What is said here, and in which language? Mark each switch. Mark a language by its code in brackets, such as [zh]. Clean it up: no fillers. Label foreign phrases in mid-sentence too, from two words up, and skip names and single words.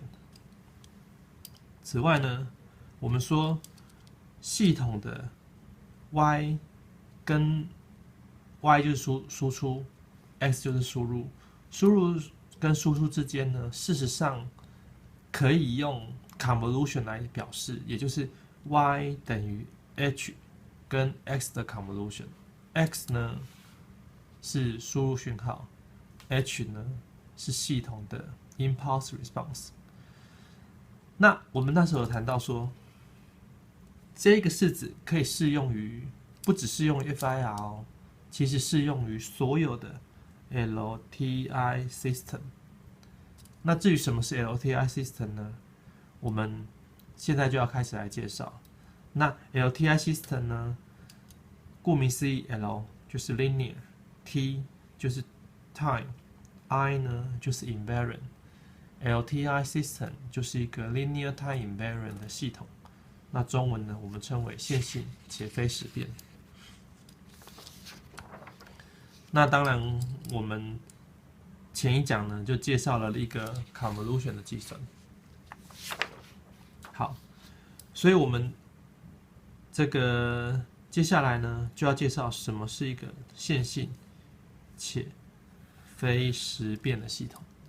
[zh] 此外呢，我們說系統的 y 跟 y 就是輸出，x 就是輸入，輸入跟輸出之間呢，事實上可以用 convolution 來表示，也就是 y 等於 h 跟 x 的 convolution。x 呢是輸入訊號 ，h 呢是系統的 [en] impulse response。 [zh] 那我們那時候有談到說，這個式子可以適用於，不只適用於 FIR 哦，其實適用於所有的 [en] LTI system。 [zh] 那至於什麼是 [en] LTI system [zh] 呢？我們現在就要開始來介紹。那 [en] LTI system [zh] 呢，顧名思義 ，L 就是 linear，T 就是 time，I 呢就是 invariant。 [en] LTI system [zh] 就是一個 [en] linear time invariant [zh] 的系統。那中文呢，我們稱為線性且非時變。那當然，我們前一講呢，就介紹了一個 convolution 的計算。好，所以我們這個接下來呢，就要介紹什麼是一個線性且非時變的系統。